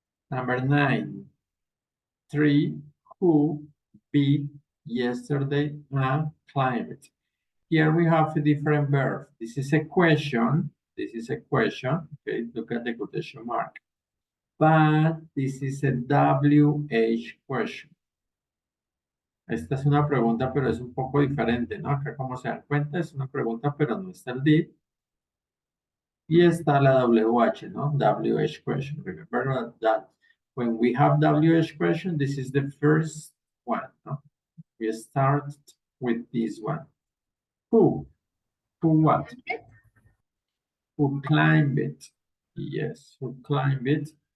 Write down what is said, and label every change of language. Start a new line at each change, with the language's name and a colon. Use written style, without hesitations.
English: Number 9. 3. Who beat yesterday and climbed. Here we have a different verb. This is a question. This is a question. Okay, look at the quotation mark. But this is a WH question.
Spanish: Esta es una pregunta, pero es un poco diferente, ¿no? Acá, como se dan cuenta, es una pregunta, pero no está el did. Y está la WH, ¿no? WH question.
English: Remember that when we have WH question, this is the first one, ¿no? We start with this one. Who? Who what? Who climbed it? Yes, who climbed it?